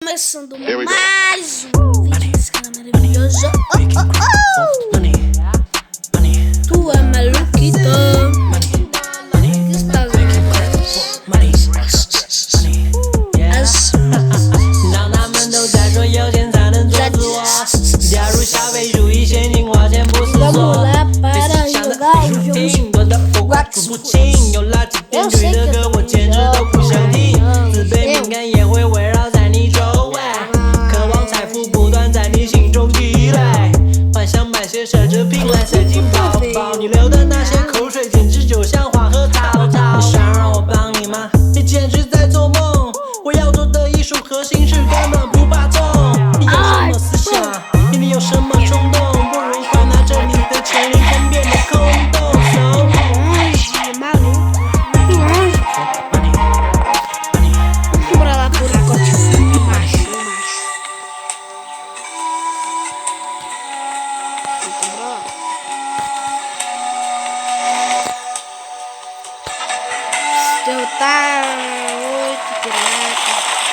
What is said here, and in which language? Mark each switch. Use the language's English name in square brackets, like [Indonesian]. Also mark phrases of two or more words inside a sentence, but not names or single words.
[Portuguese] começando mais um vídeo desse canal maravilhoso. Tu é maluquito. Que está [Chinese] 让他们都在说有钱才能做自我。假如消费主义先进花钱不思索， [Portuguese] Vamos lá para jogar o jogo. [Chinese] 多的我快数不清，有垃圾编剧的歌我简直都不想听。自卑敏感也会围绕在你周围，渴望财富不断在你心中积累，幻想买些奢侈品来塞进包包，你流的那些口水简直就像黄河滔滔。你想让我帮你吗？你简直在做梦。我要做的艺术核心是根本不怕痛。你有什么思想？你有什么冲动？不如快拿着你的钱，人生变得空洞。 [Portuguese] Bora lá por enquanto. Macho. Derrotar 8 piratas.